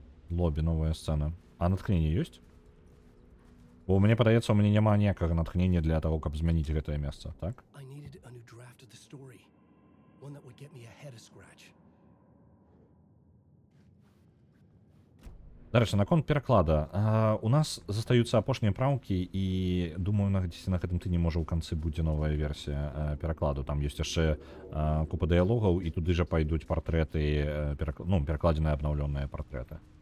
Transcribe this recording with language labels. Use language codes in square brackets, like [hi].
[ru] Лобби, новая сцена. А натхнение есть? [be] Бо мне падаецца, у мяне няма ніякага натхнення для таго, каб змяніць гэтае месца, так? [en] I needed a new draft of the story. One that would get me ahead of Scratch. [be] Дарэчы, наконт пераклада. У нас застаюцца апошнія праўкі і думаю, на гэтым тыдні можа ў канцы будзе новая версія перакладу. Там ёсць яшчэ купа дыялогаў і туды жа пайдуць партрэты, перакладзеныя абнаўлёныя партрэты.